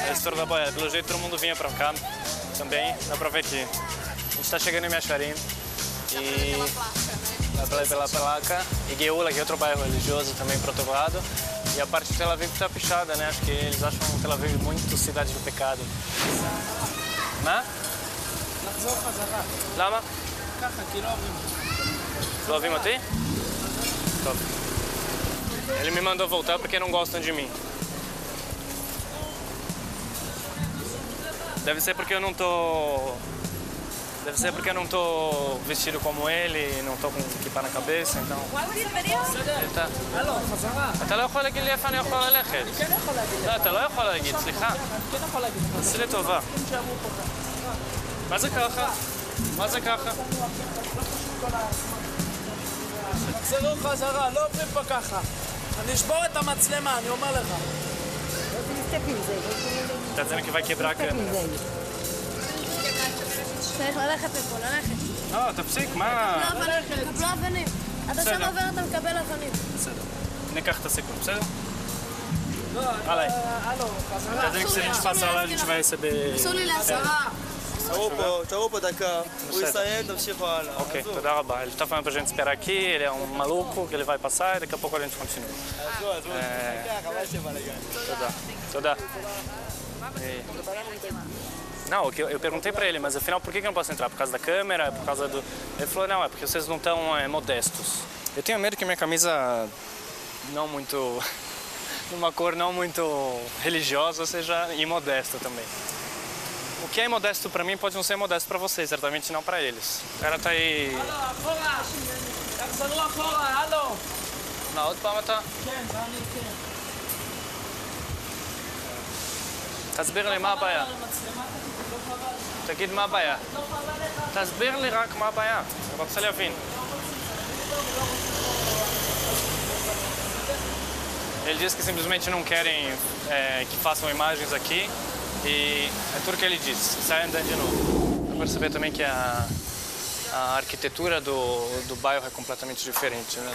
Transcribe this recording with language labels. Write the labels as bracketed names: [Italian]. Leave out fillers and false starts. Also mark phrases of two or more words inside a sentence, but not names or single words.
[Portuguese] É o estouro da boiada, pelo jeito todo mundo vinha para cá também, dá para ver aqui. A gente está chegando em Meacharim e pela placa, e Geula, que é outro bairro religioso também para outro lado. E a parte de Tel Aviv está pichada, né? Acho que eles acham Tel Aviv muito cidade do pecado. [Hebrew] מה? לחזור חזרה. למה? ככה, כי לא עוברים. לא אוהבים אותי? טוב. [Portuguese] Ele me mandou voltar porque não gostam de mim. Deve ser porque eu não tô... Deve ser porque eu não tô vestido como ele, não tô com כיפה na cabeça, então... [Hebrew] אתה לא יכול להגיד לי איפה אני יכול ללכת. לא, אתה לא יכול להגיד, סליחה. תעשי לי טובה. מה זה ככה? מה זה ככה? תחזרו חזרה, לא עוברים פה ככה. אני אשבור את המצלמה, אני אומר לך. אתה יודע [Portuguese] que vai quebrar a câmera. [Hebrew] צריך ללכת מפה, ללכת. לא, תפסיק, מה? קבלו אבנים. אתה שם עובר, אתה מקבל אבנים. בסדר. ניקח את הסיכון, בסדר? עליי. אתה יודע [Portuguese] que se a gente passar lá, a gente vai receber... [Hebrew] אסור לי לעשרה. תראו פה דקה, הוא יסיים, תמשיכו הלאה. Ok, תודה רבה. [Portuguese] Ele tá falando pra gente esperar aqui, ele é um maluco, que ele vai passar e daqui a pouco a gente continua. [Hebrew] Tודה. [Portuguese] Não, eu perguntei pra ele, mas afinal por que eu não posso entrar? Por causa da câmera? Por causa do... Ele falou, não, é porque vocês não estão modestos. Eu tenho medo que minha camisa não muito... numa cor não muito religiosa seja imodesta também. O que é imodesto pra mim pode não ser modesto pra vocês, certamente não pra eles. O cara tá aí... Na [Hebrew] עוד פעם אתה? תסביר לי מה הבעיה. תגיד מה הבעיה. תסביר לי רק מה הבעיה. אני רוצה להבין. [Portuguese] Ele diz que simplesmente não querem que façam imagens aqui e é tudo que ele diz. Sai andando de novo. Dá pra perceber também que a arquitetura do bairro é completamente diferente, né?